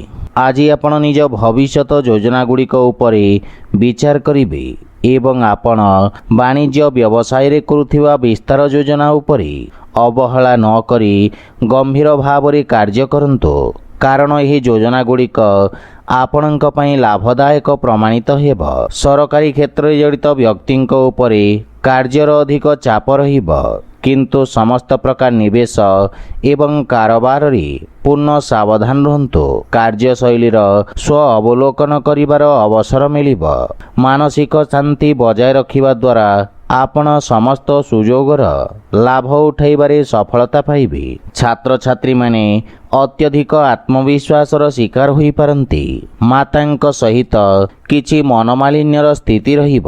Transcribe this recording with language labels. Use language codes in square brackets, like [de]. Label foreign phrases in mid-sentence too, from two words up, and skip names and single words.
[or] ଆଜି ଆପଣ ନିଜ ଭବିଷ୍ୟତ ଯୋଜନା ଗୁଡ଼ିକ ଉପରେ ବିଚାର କରିବେ ଏବଂ ଆପଣ ବାଣିଜ୍ୟ ବ୍ୟବସାୟ ରେ କରୁଥିବା ବିସ୍ତାର ଯୋଜନା ଉପରେ ଅବହେଳା ନ କରି ଗମ୍ଭୀର ଭାବ ରେ କାର୍ଯ୍ୟ କରନ୍ତୁ କାରଣ ଏହି ଯୋଜନା ଗୁଡ଼ିକ ଆପଣଙ୍କ ପାଇଁ ଲାଭଦାୟକ ପ୍ରମାଣିତ ହେବ। ସରକାରୀ କ୍ଷେତ୍ର ରେ ଜଡ଼ିତ ବ୍ୟକ୍ତିଙ୍କ ଉପରେ କାର୍ଯ୍ୟର ଅଧିକ ଚାପ ରହିବ କିନ୍ତୁ ସମସ୍ତ ପ୍ରକାର ନିବେଶ ଏବଂ କାରବାର ରେ ପୂର୍ଣ୍ଣ ସାବଧାନ ରହନ୍ତୁ। କାର୍ଯ୍ୟଶୈଳୀ ସ୍ୱ ଅବଲୋକନ କରିବାର ଅବସର ମିଳିବ। ମାନସିକ ଶାନ୍ତି ବଜାୟ ରଖିବା ଦ୍ୱାରା ଆପଣ ସମସ୍ତ ସୁଯୋଗର ଲାଭ ଉଠାଇବାରେ ସଫଳତା ପାଇବେ। ଛାତ୍ର ଛାତ୍ରୀ ମାନେ ଅତ୍ୟଧିକ ଆତ୍ମବିଶ୍ୱାସର ଶିକାର ହୋଇ ପାରନ୍ତି। ମାତାଙ୍କ ସହିତ କିଛି ମନୋମାଳିନ୍ୟର ସ୍ଥିତି ରହିବ।